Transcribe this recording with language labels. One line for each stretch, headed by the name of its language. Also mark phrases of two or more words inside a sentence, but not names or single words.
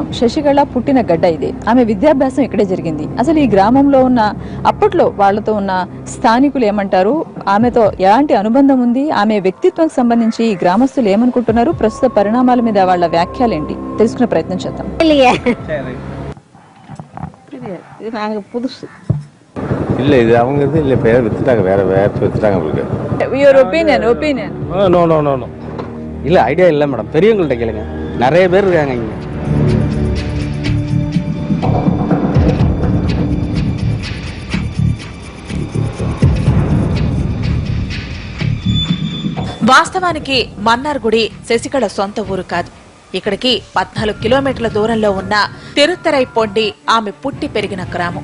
Telugu: శశికళ పుట్టిన గడ్డ ఇది. ఆమె విద్యాభ్యాసం ఇక్కడే జరిగింది. అసలు ఈ గ్రామంలో ఉన్న అప్పట్లో వాళ్లతో ఉన్న స్థానికులు ఏమంటారు, ఆమెతో ఎలాంటి అనుబంధం ఉంది, ఆమె వ్యక్తిత్వం సంబంధించి ఈ గ్రామస్తులు ఏమనుకుంటున్నారు, ప్రస్తుత పరిణామాల మీద వాళ్ళ వ్యాఖ్యలేంటి తెలుసుకునే ప్రయత్నం చేద్దాం.
Tamil: இல்ல இது அவங்க இது இல்ல பேர் வித்துட்டாங்க, வேற வித்துட்டாங்க உங்களுக்கு.
English: Your opinion No no no no
Tamil: இல்ல ஐடியா இல்ல மேடம், பெரியவங்கள்ட்ட கேளுங்க, நிறைய பேர் இருக்காங்க இங்க.
Telugu: వాస్తవానికి మన్నార్గుడి శశికళ సొంత ఊరు కాదు. ఇక్కడికి 14 కిలోమీటర్ల దూరంలో ఉన్న తిరుత్తరైపొండి ఆమె పుట్టి పెరిగిన గ్రామం.